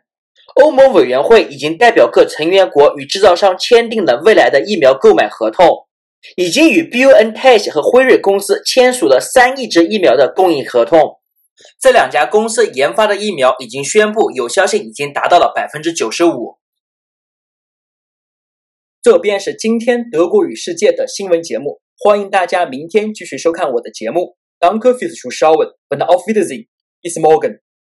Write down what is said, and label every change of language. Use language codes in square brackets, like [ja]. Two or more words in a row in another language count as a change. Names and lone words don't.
[zh] 欧盟委员会已经代表各成员国与制造商签订了未来的疫苗购买合同，已经与 BioNTech 和辉瑞公司签署了3亿支疫苗的供应合同。这两家公司研发的疫苗已经宣布有效性已经达到了 95%。这便是今天德国与世界的新闻节目，欢迎大家明天继续收看我的节目。 [de] Danke fürs Zuschauen und auf Wiedersehen. Bis morgen.